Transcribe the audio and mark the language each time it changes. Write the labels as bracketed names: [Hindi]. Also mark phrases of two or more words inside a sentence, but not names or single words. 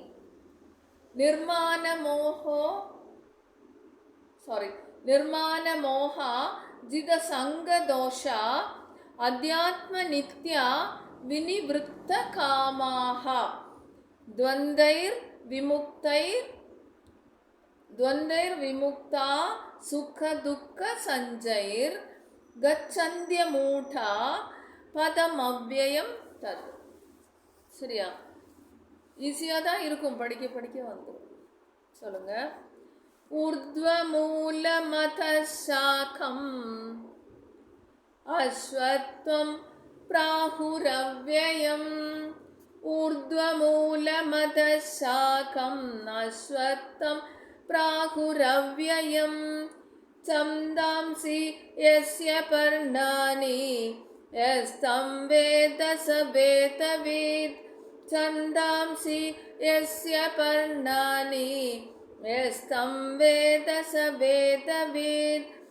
[Sanskrit] निर्माणमोहा जितसङ्गदोषा अध्यात्मनित्या विनिवृत्त कामाः द्वन्द्वैर्विमुक्ता सुख दुःख संजैर् गच्छन्त्यमूढा पदमव्ययं तत्. [Tamil] சரியா? ஈஸியாக தான் இருக்கும். படிக்க படிக்க வந்துடும். சொல்லுங்க. [Sanskrit] ऊर्ध्वमूलमधशाखम् अश्वत्वम् प्राहुरव्ययम् ऊर्ध्वमूलमदशाखम् अश्वत्थं प्राहुरव्ययम् छन्दांसि यस्य पर्णानि यस्तं वेद स वेदवित् छन्दांसि यस्य पर्णानि यस्तं वेद स वेदवित्